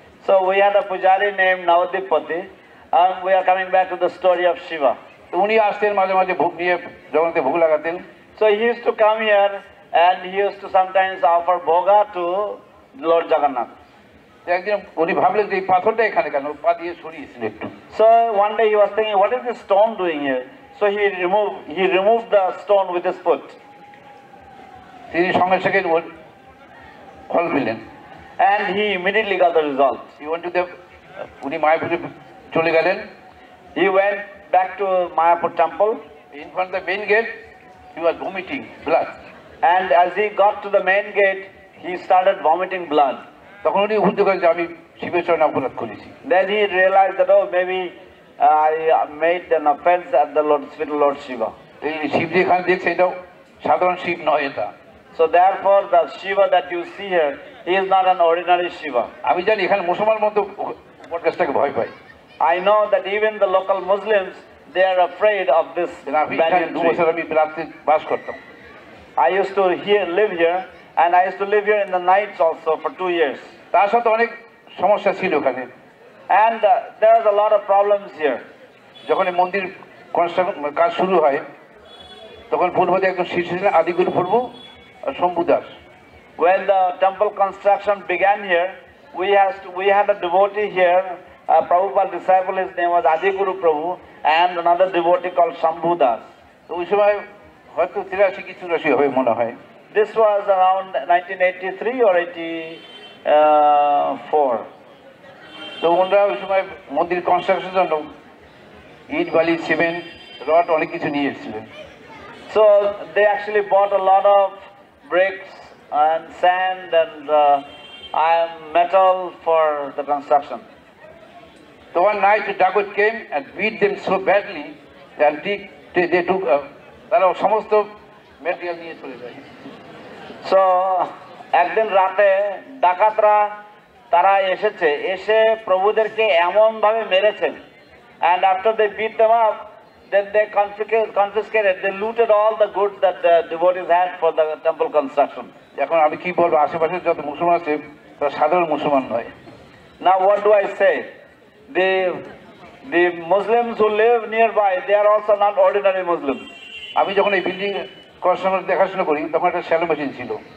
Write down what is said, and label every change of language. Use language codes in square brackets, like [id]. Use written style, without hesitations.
[en] So we had a pujari named Navadipati, and we are coming back to the story of Shiva. [bn] উনি আসতেন মাঝে মাঝে ভোগ নিয়ে, জগন্নাথে ভোগ লাগাতেন। [en] So he used to come here and he used to sometimes offer bhoga to Lord Jagannath. [bn] একদিন উনি ভাবলেন যে এই পাথরটা এখানে কেন, পা দিয়ে সরিয়েছিল একটু। [en] So one day he was thinking, what is this stone doing here? So he removed the stone with his foot. [bn] তিনি সঙ্গে সঙ্গে ফল পেলেন। [en] And he immediately got the result. [bn] উনি মায়াপুরে চলে গেলেন। [en] He went back to Mayapur temple. In front of the main gate, he was vomiting blood. And as he got to the main gate, he started vomiting blood. [bn] তখন উনি বুঝতে পারেন যে আমি শিবের চরণে অপরাধ করেছি। [en] Then he realized that, oh, maybe I made an offense at the feet of Lord Shiva. [bn] এই শিব যে এখানে দেখছে এটা সাধারণ শিব নয় এটা। [en] So therefore the Shiva that you see here, he is not an ordinary Shiva. [bn] আমি জানি এখানে মুসলমান মতো উপদেশটাকে ভয় পায়। [en] I know that even the local Muslims, they are afraid of this banyan tree. [bn] আমি রাত্রে বাস করতাম। [en] I used to live here, and I used to live here in the nights also for 2 years. [bn] তার সাথে অনেক সমস্যা ছিল ওখানে। [en] And there was a lot of problems here. [bn] যখন এই মন্দির কনস্ট্রাকশন কাজ শুরু হয় তখন পূর্বতে একজন শিষ্য ছিলেন আদিগুরু প্রভু আর Shambhu Das. [en] When the temple construction began here, we had a devotee here, a Prabhupada disciple. His name was Adiguru Prabhu, and another devotee called Shambhu Das. [bn] তো ওই সময় হয়তো 83 কি 84 হবে মনে হয়। [en] This was around 1983 or 84. [bn] তো ওনারা ওই সময় মন্দির কনস্ট্রাকশনের জন্য ইট বালি সিমেন্ট রড অনেক কিছু নিয়ে এসেছিলেন। [en] So they actually bought a lot of bricks and sand and metal for the construction. So one night the Dagot came and beat them so badly that they took [bn] তারা সমস্ত material নিয়ে চলে যায়। [en] So [bn] একদিন রাতে ডাকাতরা তারা এসে প্রভুদেরকে এমন ভাবে মেরেছেন, [en] and after they beat them up, then they confiscated, they looted all the goods that the devotees had for the temple construction. [bn] এখন আমি কি বলবো, আশেপাশে যত মুসলমান আছে তারা সাধারণ মুসলমান নয়। [en] Now what do I say? The Muslims who live nearby, they are also not ordinary Muslims. [bn] আমি যখন এই বিল্ডিং কনস্ট্রাকশন দেখাশোনা করি তখন একটা শ্যালো মেশিন ছিল।